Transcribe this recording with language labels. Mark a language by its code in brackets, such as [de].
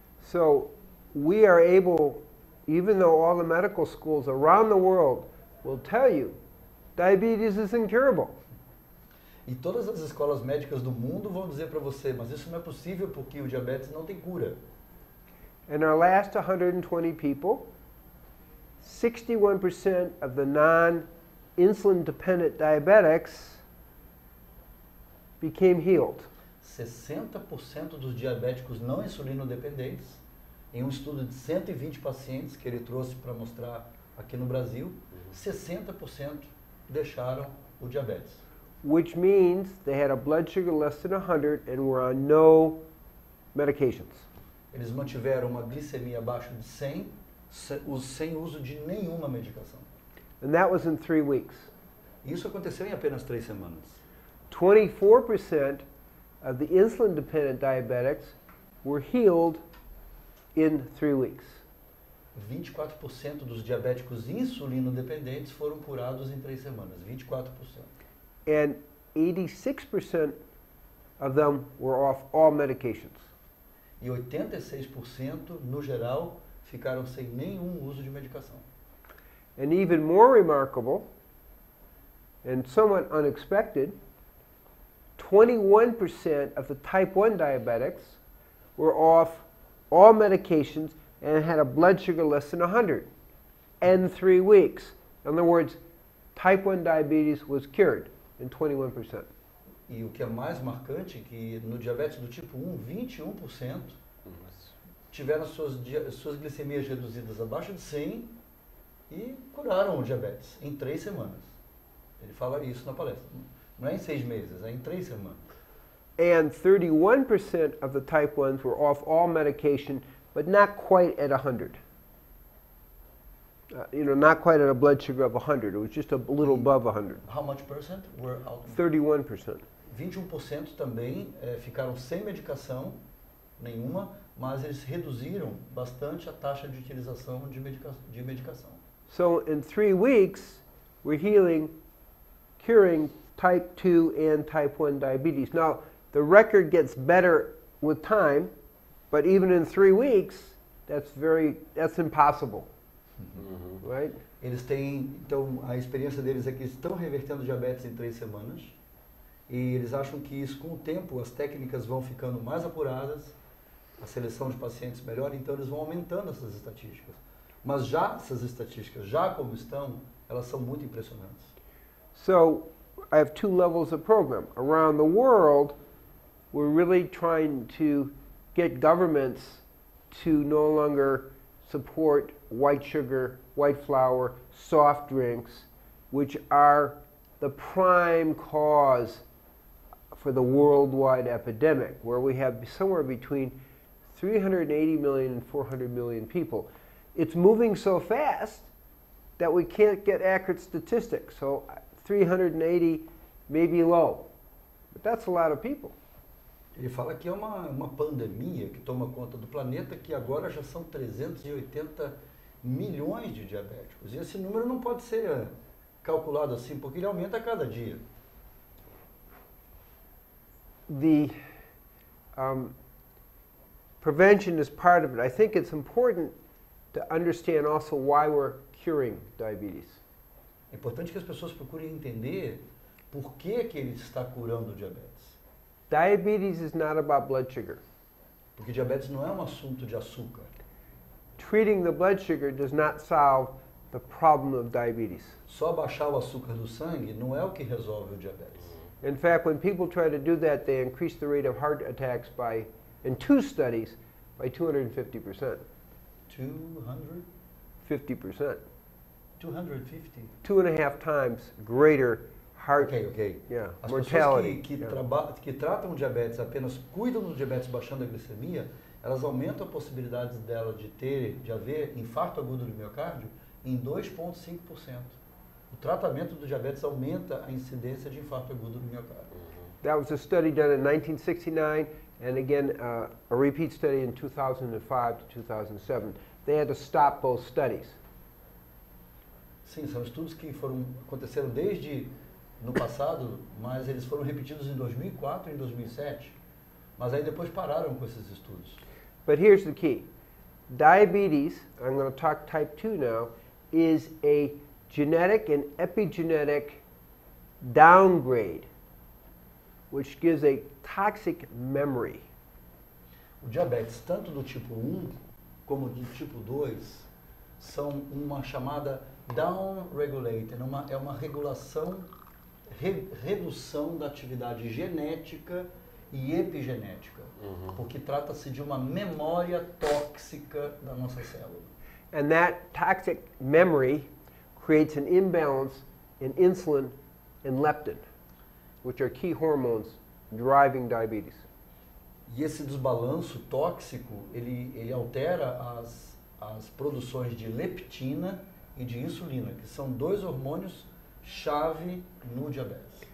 [en] So we are able, even though all the medical schools around the world will tell you diabetes is incurable. [pt] E todas as escolas médicas do mundo vão dizer para você, mas isso não é possível porque o diabetes não tem cura. [en] In our last 120 people, 61% of the non-insulin dependent diabetics became healed. [pt] 60% dos diabéticos não insulino dependentes, em um estudo de 120 pacientes que ele trouxe para mostrar aqui no Brasil, 60% deixaram o diabetes. [en] Which means they had a blood sugar less than 100 and were on no medications. [pt] Eles mantiveram uma glicemia abaixo de 100, sem uso de nenhuma medicação. [en] And that was in 3 weeks. [pt] Isso aconteceu em apenas 3 semanas. [en] 24% of the insulin-dependent diabetics were healed in 3 weeks. [pt] 24% dos diabéticos insulino-dependentes foram curados em 3 semanas. 24%. [en] And 86% of them were off all medications. [pt] E 86%, no geral, ficaram sem nenhum uso de medicação. [en] And even more remarkable, and somewhat unexpected, 21% of the type 1 diabetics were off all medications and had a blood sugar less than 100 in 3 weeks. In other words, type 1 diabetes was cured in 21%. [pt] E o que é mais marcante é que no diabetes do tipo 1, 21% tiveram suas glicemias reduzidas abaixo de 100 e curaram o diabetes em 3 semanas. Ele fala isso na palestra. Não é em 6 meses, é em 3 semanas. [en] And 31% of the type 1s were off all medication, but not quite at 100. Not quite at a blood sugar of 100. It was just a little above 100. How much percent were out? 31%. [pt] 21% também ficaram sem medicação nenhuma, mas eles reduziram bastante a taxa de utilização de medicação. [en] So in 3 weeks, we're curing type 2 and type 1 diabetes. Now, the record gets better with time, but even in 3 weeks, that's impossible. Right? [pt] Eles têm, então, a experiência deles é que eles estão revertendo diabetes em 3 semanas, e eles acham que isso, com o tempo, as técnicas vão ficando mais apuradas, a seleção de pacientes melhor, então eles vão aumentando essas estatísticas. Mas já essas estatísticas, já como estão, elas são muito impressionantes. [en] So, I have 2 levels of program. Around the world, we're really trying to get governments to no longer support white sugar, white flour, soft drinks, which are the prime cause for the worldwide epidemic, where we have somewhere between 380 million and 400 million people. It's moving so fast that we can't get accurate statistics. So 380 may be low, but that's a lot of people. [pt] Ele fala que é uma pandemia que toma conta do planeta, que agora já são 380 milhões de diabéticos. E esse número não pode ser calculado assim, porque ele aumenta a cada dia. [en] The prevention is part of it. I think it's important to understand also why we're curing diabetes. [pt] É importante que as pessoas procurem entender por que ele está curando o diabetes. [en] Diabetes is not about blood sugar. [pt] Porque diabetes não é um assunto de açúcar. [en] Treating the blood sugar does not solve the problem of diabetes. [pt] Só baixar o açúcar do sangue não é o que resolve o diabetes. [en] In fact, when people try to do that, they increase the rate of heart attacks in 2 studies by 250%. 200? 50%. 250? 2.5 times greater heart Ok. yeah, [pt] As [en] mortality. [pt] pessoas que tratam diabetes, apenas cuidam do diabetes baixando a glicemia, elas aumentam a possibilidade dela de haver infarto agudo do miocárdio em 2,5%. O tratamento do diabetes aumenta a incidência de infarto agudo do miocárdio. [en] That was a study done in 1969, and again a repeat study in 2005 to 2007. They had to stop both studies. [pt] Sim, são estudos que aconteceram desde no passado, mas eles foram repetidos em 2004 e em 2007. Mas aí depois pararam com esses estudos. [en] But here's the key. Diabetes, I'm going to talk type 2 now, is a genetic and epigenetic downgrade, which gives a toxic memory. [pt] O diabetes, tanto do tipo 1 como do tipo 2, são uma chamada down-regulated, é uma regulação, redução da atividade genética e epigenética, porque trata-se de uma memória tóxica da nossa célula. [en] And that toxic memory creates an imbalance in insulin and leptin, which are key hormones driving diabetes. [pt] E esse desbalanço tóxico, ele altera as produções de leptina e de insulina, que são dois hormônios chave no diabetes.